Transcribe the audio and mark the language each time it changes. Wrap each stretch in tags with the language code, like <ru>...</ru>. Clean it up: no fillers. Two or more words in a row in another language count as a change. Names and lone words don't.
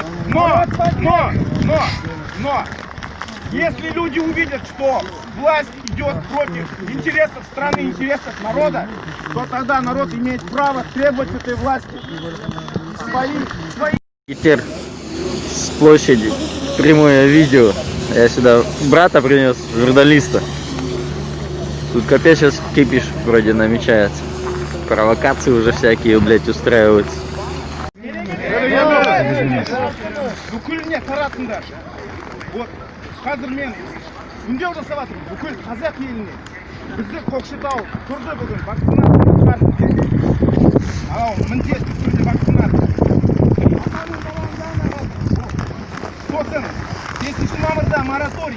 <ru>Но, если люди увидят, что власть идет против интересов страны, интересов народа, то тогда народ имеет право требовать этой власти свои. Теперь с площади прямое видео. Я сюда брата принес, журналиста. Тут капец сейчас кипиш вроде намечается. Провокации уже всякие, блядь, устраиваются.</ru> <kk>Бүкіліне таратыңдар. Вот, қазір мен үндеу жасап жатырмын бүкіл қазақ еліне. Бізді Көкшетау тұрды бүгін вакцинация. Анау міндетті түрде вакцинация. Сосын 5 мамырда мораторий.</kk>